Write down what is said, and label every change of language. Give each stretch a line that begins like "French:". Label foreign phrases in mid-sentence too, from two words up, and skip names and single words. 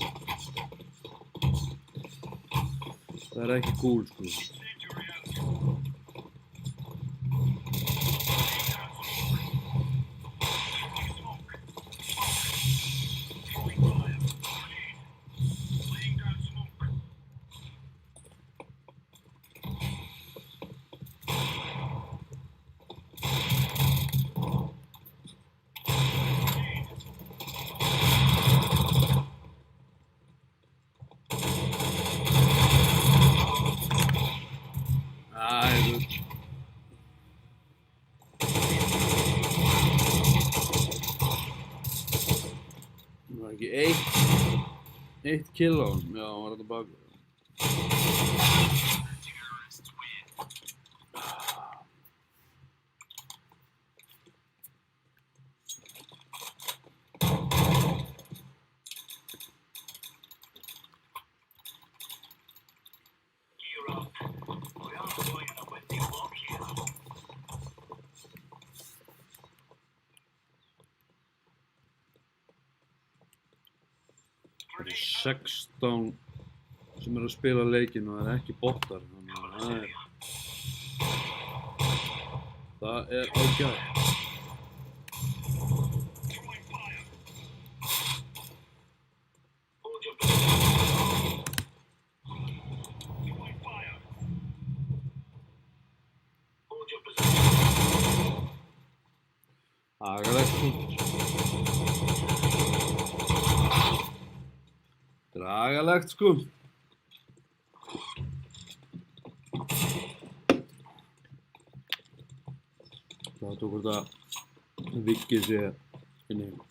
Icelandic: Það er ekki cool, sko.
English: Incendiary out. Throwing smoke. Throwing fire. Grenade. Laying down smoke. Grenade.
Icelandic: Æ, það var ekki eitt kill á honum. Já, hann var þetta bak.
English: Terrorists win. Gear up. We are going on a windy walk here.
Icelandic: Það eru 16 sem eru að spila leikinn og það er ekki bottar. Þannig að það er ágætt.
English: Throwing fire. Hold your position. Throwing fire. Hold your position.
Icelandic: Agalegt, sko. Dragalegt, sko. Það tók þetta vikkið sé inni.